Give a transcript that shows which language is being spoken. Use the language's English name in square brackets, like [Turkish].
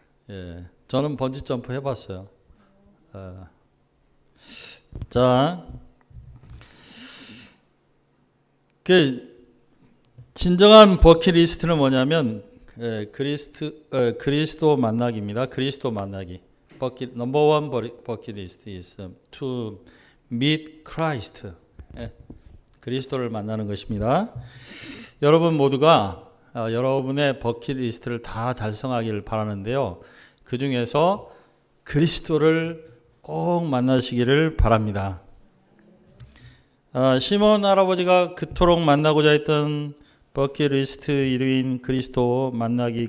[Korean] 예, 저는 번지 점프 해봤어요. 자, 그 진정한 버킷리스트는 뭐냐면 그리스도 만나기입니다. 그리스도 만나기. [English] Number one bucket list is to meet Christ. [Korean] 그리스도를 만나는 것입니다. 여러분 모두가 여러분의 버킷리스트를 다 달성하기를 바라는데요. 그 중에서 그리스도를 꼭 만나시기를 바랍니다. 시몬 할아버지가 그토록 만나고자 했던 버킷리스트 1위인 그리스도 만나기.